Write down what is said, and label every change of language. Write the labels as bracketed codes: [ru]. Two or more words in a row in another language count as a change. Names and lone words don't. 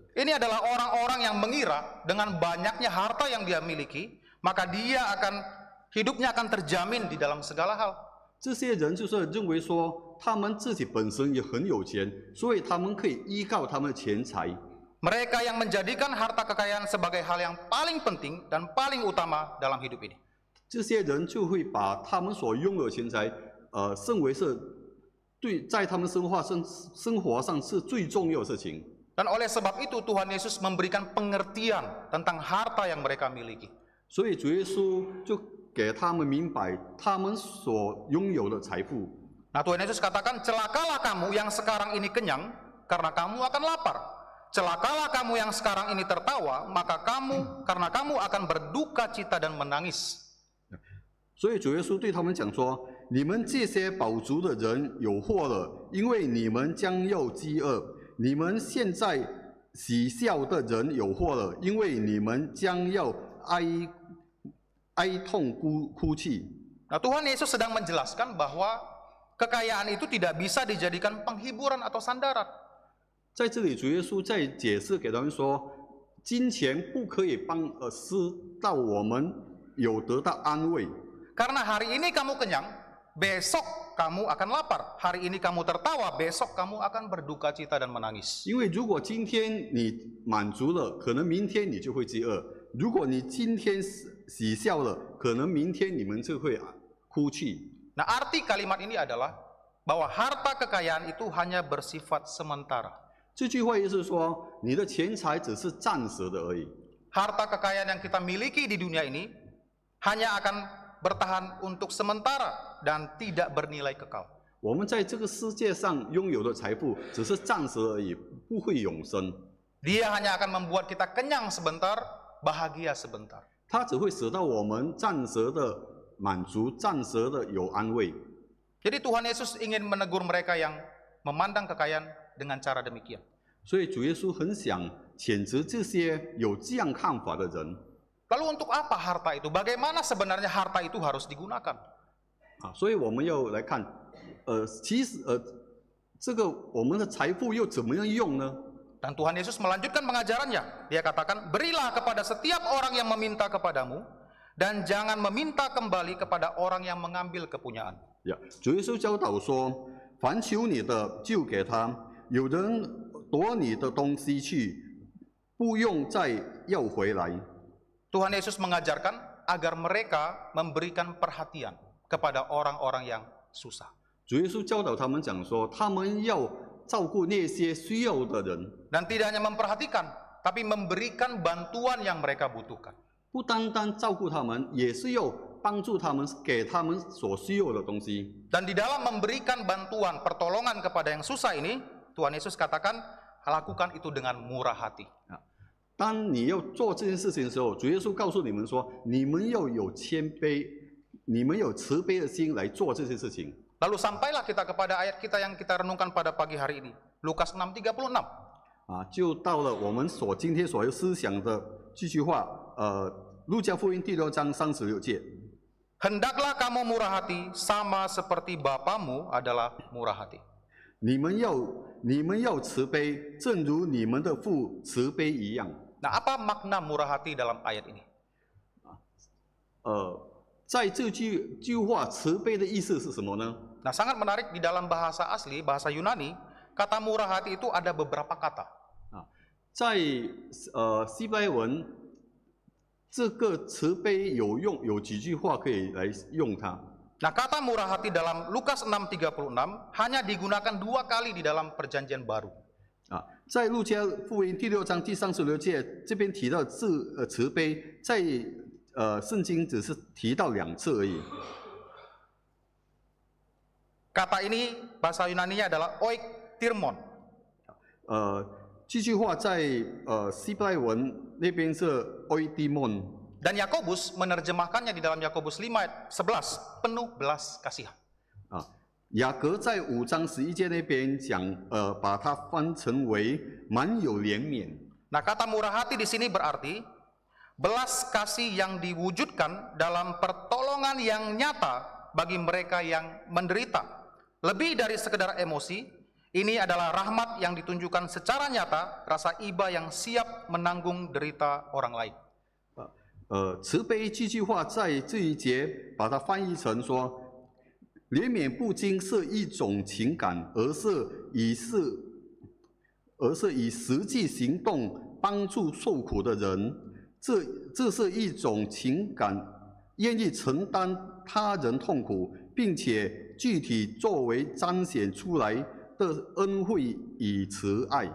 [id] Ini adalah orang-orang yang mengira dengan banyaknya harta yang dia miliki, maka hidupnya akan terjamin di dalam segala hal. [zh] 这些人就是认为说，他们自己本身也很有钱，所以他们可以依靠他们的钱财。 [id] Mereka yang menjadikan harta kekayaan sebagai hal yang paling penting dan paling utama dalam hidup ini. [zh] 这些人就会把他们所拥有的钱财，视为是在他们生活上是最重要的事情。 [id] Dan oleh sebab itu Tuhan Yesus memberikan pengertian tentang harta yang mereka miliki. [zh] 所以主耶稣就给他们明白他们所拥有的财富。 [id] Nah, Tuhan Yesus katakan, "Celakalah kamu yang sekarang ini kenyang, karena kamu akan lapar. Celakalah kamu yang sekarang ini tertawa, karena kamu akan berduka cita dan menangis." [zh] 所以主耶稣对他们讲说：“你们这些饱足的人有祸了，因为你们将要饥饿；你们现在喜笑的人有祸了，因为你们将要哀痛哭泣。” [id] Nah, Tuhan Yesus sedang menjelaskan bahwa kekayaan itu tidak bisa dijadikan penghiburan atau sandaran. [zh] 在这里，主耶稣在解释给他们说，金钱不可以使到我们有得到安慰。 [id] Karena hari ini kamu kenyang, besok kamu akan lapar. Hari ini kamu tertawa, besok kamu akan berduka cita dan menangis. [zh] 因为如果今天你满足了，可能明天你就会饥饿；如果你今天喜笑了，可能明天你们就会哭泣。 [id] Nah, arti kalimat ini adalah bahwa harta kekayaan itu hanya bersifat sementara. [zh] 这句话意思是说，你的钱财只是暂时的而已。 [id] Harta kekayaan yang kita miliki di dunia ini hanya akan bertahan untuk sementara dan tidak bernilai kekal. [zh] 我们在这个世界上拥有的财富只是暂时而已，不会永生。 [id] Dia hanya akan membuat kita kenyang sebentar, bahagia sebentar. [zh] 它只会使到我们暂时的满足，暂时的有安慰。 [id] Jadi Tuhan Yesus ingin menegur mereka yang memandang kekayaan dengan cara demikian. [zh] 所以主耶稣很想谴责这些有这样看法的人。 [id] Lalu untuk apa harta itu? Bagaimana sebenarnya harta itu harus digunakan? [zh] 所以我们要来看，其实这个我们的财富又怎么样用呢？ [id] Dan Tuhan Yesus melanjutkan pengajarannya. Dia katakan, "Berilah kepada setiap orang yang meminta kepadamu, dan jangan meminta kembali kepada orang yang mengambil kepunyaan." [zh] 主耶稣教导说：“凡求你的，就给他；有人夺你的东西去，不用再要回来。” [id] Tuhan Yesus mengajarkan agar mereka memberikan perhatian kepada orang-orang yang susah. [zh] 主耶稣教导他们讲说，他们要照顾那些需要的人， [id] Dan tidak hanya memperhatikan, tapi memberikan bantuan yang mereka butuhkan. [zh] 不单单照顾他们，也是要帮助他们，给他们所需要的东西。 [id] Dan di dalam memberikan bantuan, pertolongan kepada yang susah ini, Tuhan Yesus katakan, lakukan itu dengan murah hati. [zh] 当你要做这件事情的时候，主耶稣告诉你们说，你们要有谦卑，你们有慈悲的心来做这些事情。 [id] Lalu sampailah kita kepada ayat kita yang kita renungkan pada pagi hari ini. Lukas 6:36. [zh] 就到了我们今天所要思想的这句话，路加福音第6章36节。 [id] Hendaklah kamu murah hati, sama seperti Bapamu adalah murah hati. [zh] 你们要慈悲，正如你们的父慈悲一样。 [id] Nah, apa makna murah hati dalam ayat ini? [zh] 在这句话慈悲的意思是什么呢？ [id] Nah, sangat menarik di dalam bahasa asli, bahasa Yunani, kata murah hati itu ada beberapa kata. [zh] 在希伯来文，这个慈悲有几句话可以来用它。 [id] Nah, kata murah hati dalam Lukas 6:36 hanya digunakan 2 kali di dalam Perjanjian Baru. [zh] 啊，在路加福音第6章第36节这边提到慈悲，在圣经只是提到2次而已。 [id] Kata ini bahasa Yunani-nya adalah oiktirmon. [zh] 这句话在希伯来文那边是 oiktimon。 [id] Dan Yakobus menerjemahkannya di dalam Yakobus 5 ayat 11, penuh belas kasihan. [zh] 雅各在5章11节那边讲，把它翻成为满有怜悯。 [id] Nah, kata murah hati di sini berarti belas kasih yang diwujudkan dalam pertolongan yang nyata bagi mereka yang menderita. Lebih dari sekedar emosi, ini adalah rahmat yang ditunjukkan secara nyata, rasa iba yang siap menanggung derita orang lain. [zh] 慈悲这句话在这一节把它翻译成说，怜悯不仅是一种情感，而是以实际行动帮助受苦的人。这是一种情感，愿意承担他人痛苦，并且具体作为彰显出来的恩惠与慈爱。